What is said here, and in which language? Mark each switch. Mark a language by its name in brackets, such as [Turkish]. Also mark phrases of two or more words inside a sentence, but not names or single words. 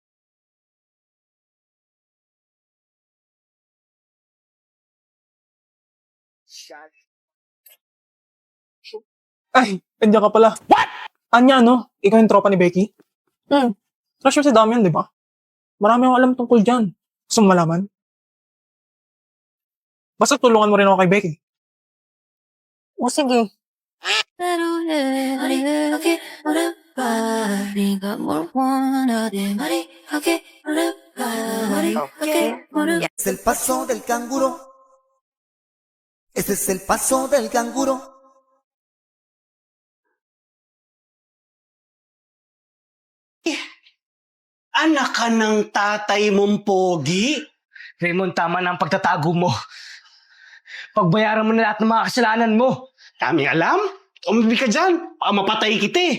[Filipino] Ay, kanya ka pala. What? Anya, no? Ikaw yung tropa ni Becky? Crush mo si Damian, di ba? Marami akong alam tungkol dyan. Gusto mo malaman? Basta tulungan mo rin ako kay Becky. O sige. [Spanish] Es el paso del canguro. Este es el paso del canguro. [Filipino] Anak ka ng tatay mong pogi? Raymond, tama na ang pagtatago mo. Pagbayaran mo na lahat ng mga kasalanan mo. Daming alam? Umibig ka dyan. Baka mapatay kita eh.